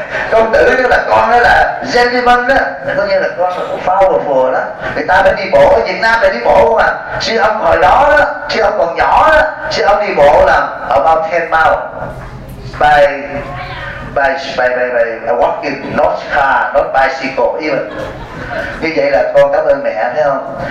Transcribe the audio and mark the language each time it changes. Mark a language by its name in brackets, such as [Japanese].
[Vietnamese] Công tử tức là con đó, là gentleman đó, có nghĩa là con là powerful đó. Người ta phải đi bộ, ở Việt Nam phải đi bộ mà. Chứ ông hồi đó, chứ ông còn nhỏ đó, chứ ông đi bộ là [English] about 10 miles. By walking, not car, not bicycle, even. [Vietnamese] Như vậy là con cảm ơn mẹ, thấy không?